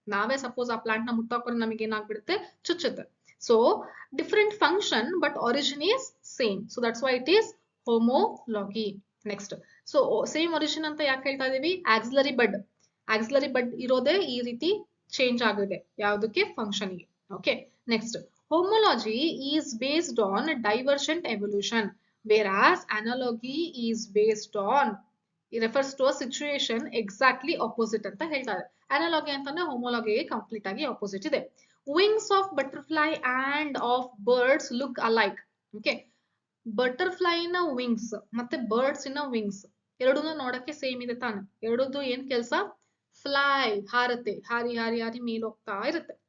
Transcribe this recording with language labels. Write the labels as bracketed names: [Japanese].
[Kannada] ನಾವೇ ಸಪೋಸ್ ಆ ಪ್ಲಾಂಟ್ ನ ಮುಟ್ಟಾಕೊಂಡ್ರೆ ನಮಗೆ ಏನಾಗ್ಬಿಡುತ್ತೆ, ಚುಚ್ಚುತ್ತೆ. [English] So different function but origin is same. So that's why it is homology. [Kannada] Next, so same origin ಅಂತ ಯಾಕೆ ಹೇಳ್ತಾ ಇದೀವಿ, ಆಕ್ಸಿಲರಿ ಬಡ್ ಇರೋದೇ ಈ ರೀತಿ ಚೇಂಜ್ ಆಗಿದೆ ಯಾವ್ದಕ್ಕೆ, ಫಂಕ್ಷನ್ ಗೆ. [English] okay, next, homology is based on divergent evolution, whereas analogy is based on, it refers to a situation exactly opposite [Kannada] ಅಂತ ಹೇಳ್ತಾರೆ. ಅನಾಲಜಿ ಅಂತಂದ್ರೆ ಹೋಮೋಲಾಗಿಗೆ ಕಂಪ್ಲೀಟ್ ಆಗಿ ಆಪೋಸಿಟ್ ಇದೆ. [English] Wings of butterfly and of birds look alike. [Kannada] Okay, butterfly ನ wings ಮತ್ತೆ birds ನ wings ಎರಡೂ ನೋಡಕ್ಕೆ ಸೇಮ್ ಇದೆ ತಾನೆ. ಎರಡೂ ಏನ್ ಕೆಲಸ, ಫ್ಲೈ, ಹಾರತ್ತೆ, ಹಾರಿ ಹಾರಿ ಹಾರಿ ಮೇಲ್ ಹೋಗ್ತಾ ಇರುತ್ತೆ.